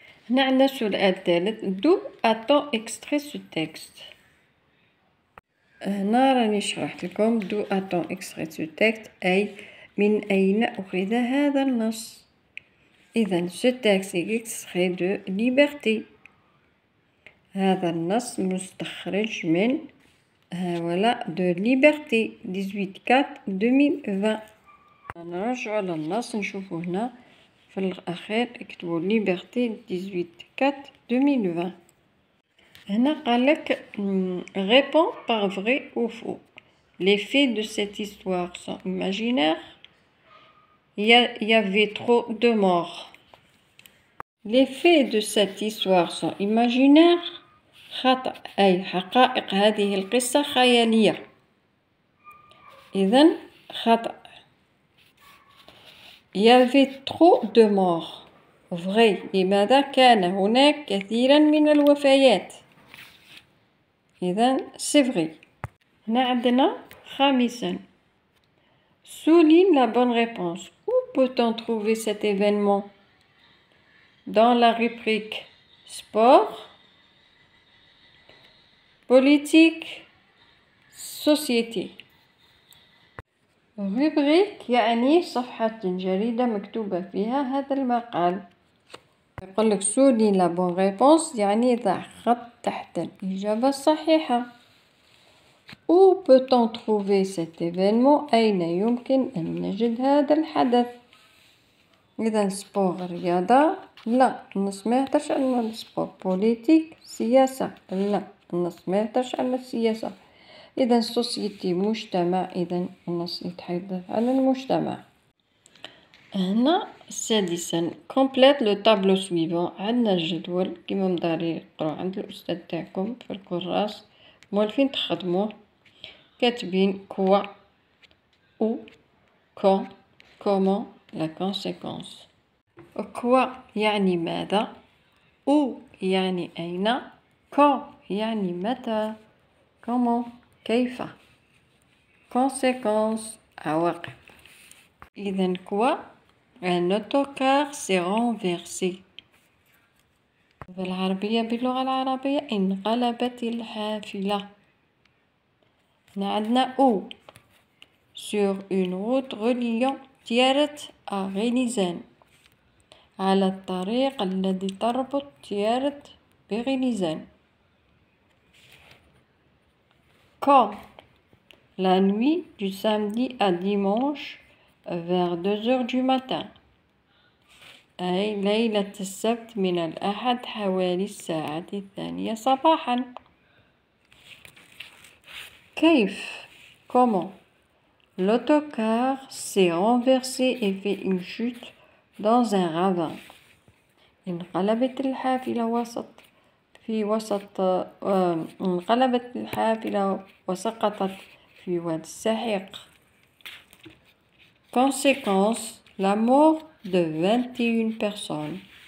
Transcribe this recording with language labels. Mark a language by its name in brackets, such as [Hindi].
[Arabic] هنا عندنا السؤال الثالث [French] d'où a-t-on extrait ce texte. [Arabic] هنا راني شرحت لكم [French] d'où a-t-on extrait ce texte [Arabic] أي من أين أخذ هذا النص. [French] إذا ce texte est extrait de Liberté. [Arabic] هذا النص مستخرج من هاولا de Liberté 18/4/2020. نرجعو للنص نشوفو هنا في الأخير اكتبوا Liberté 18/4/2020. هنا قالك [French] réponds par vrai ou faux. Les faits de cette histoire sont imaginaires. Il y avait trop de morts. Les faits de cette histoire sont imaginaires. [Arabic] خطأ أي حقائق هذه القصة خيالية. إذن خطأ. [French] Il y avait trop de morts. vrai. [Arabic] لماذا كان هناك كثيرا من الوفيات. [French] إذن c'est vrai. [Arabic] هنا عندنا خامسا [French] souligne la bonne réponse. Où peut-on trouver cet événement? Dans la rubrique sport, politique, société. [Arabic] rubrique يعني صفحة جريدة مكتوبة فيها هذا المقال. يقول لك [French] souligne la bonne réponse [Arabic] يعني ضع خط تحت الإجابة الصحيحة. [French] Où peut-on trouver cet événement؟ [Arabic] أين يمكن أن نجد هذا الحدث؟ إذا سبور رياضة لا النص ما يهدرش على السبور. بوليتيك سياسة لا النص ما يهدرش على السياسة. إذا سوسيتي مجتمع إذا النص يتحدث على المجتمع. هنا سادسا [French] complète le tableau suivant. [Arabic] عندنا الجدول كيما مداري قرأوا عند الأستاذ تاعكم في الكراس مولفين تخدموه كاتبين كوا [French] ou quand comment la conséquence. [Arabic] كوا يعني ماذا ou يعني أين quand يعني متى comment كيف conséquence عواقب. إذا كوا [French] un autocar s'est renversé. [Arabic] بالعربية باللغة العربية انقلبت الحافلة. هنا عندنا أو [French] sur une route reliant [Arabic] تيارت à غينيزان، على الطريق الذي تربط تيارت بغينيزان. [French] Quand la nuit du samedi à dimanche vers 2 heures du matin، [Arabic] أي ليلة السبت من الأحد حوالي الساعة 2 صباحا. [French] كيف comment l'autocar s'est renversé et fait une chute dans un ravin. [Arabic] انقلبت الحافلة في وسط انقلبت الحافلة وسقطت في واد السحيق. [French] Conséquence la mort de 21 personnes.